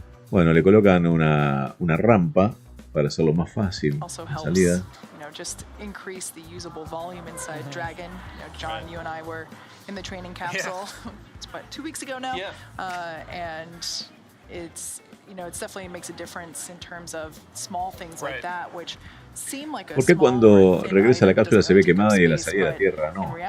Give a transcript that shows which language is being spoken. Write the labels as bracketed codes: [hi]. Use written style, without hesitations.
[es] Bueno, le colocan una rampa para hacerlo más fácil la salida. [en] Just increase the usable volume inside Dragon. John, you and I were in the training capsule. It's about 2 weeks ago now, and it's definitely makes a difference in terms of small things like that, which seem like a. [es] ¿Por qué cuando regresa la cápsula se ve quemada y en la salida de la Tierra no?